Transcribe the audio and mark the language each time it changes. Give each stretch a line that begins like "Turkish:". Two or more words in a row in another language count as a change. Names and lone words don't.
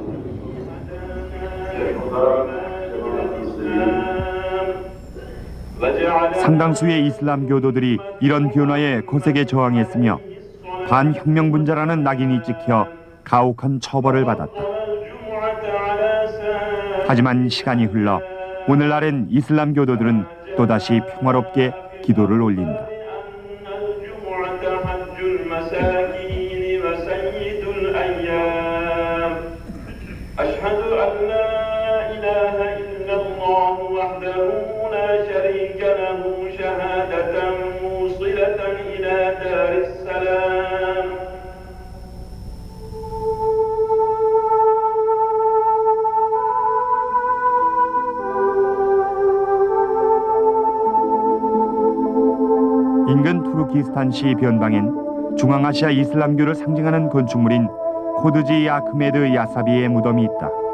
Korean: 상당수의 이슬람 교도들이 이런 변화에 거세게 저항했으며 반혁명분자라는 낙인이 찍혀 가혹한 처벌을 받았다. 하지만 시간이 흘러 오늘날엔 이슬람 교도들은 또다시 평화롭게 기도를 올린다.
Arabic: أشهد أن لا إله إلا الله وحده لا شريك له شهادة موصلة إلى دار السلام
Korean: 인근 투르키스탄시 변방엔 중앙아시아 이슬람교를 상징하는 건축물인 코드지 아크메드 야사비의 무덤이 있다.